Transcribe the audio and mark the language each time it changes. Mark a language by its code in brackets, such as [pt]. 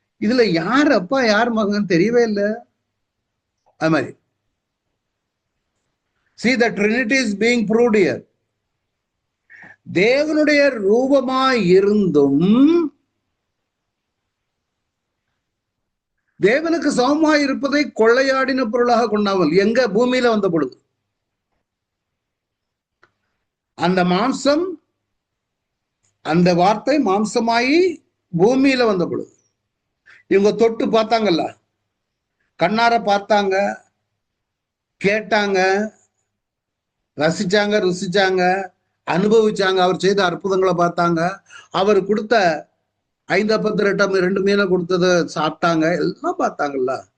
[ta] இதுல யார் அப்பா யார் மகன் தெரியவே இல்லை. அது மாதிரி [en] see the trinity is being proved here. [ta] தேவனுடைய ரூபமாய் இருந்தும் தேவனுக்கு சமமாய் இருப்பதை கொள்ளையாடின பொருளாக கொண்டாமல், எங்க பூமியில வந்த பொழுது அந்த மாம்சம், அந்த வார்த்தை மாம்சமாயி பூமியில வந்த பொழுது இவங்க தொட்டு பார்த்தாங்கல்ல, கண்ணார பார்த்தாங்க, கேட்டாங்க, ரசிச்சாங்க, ருசிச்சாங்க, அனுபவிச்சாங்க, அவர் செய்த அற்புதங்களை பார்த்தாங்க, அவர் கொடுத்த 5 அப்பத்து 2 மீனை கொடுத்தத சாப்பிட்டாங்க, எல்லாம் பார்த்தாங்கல்ல.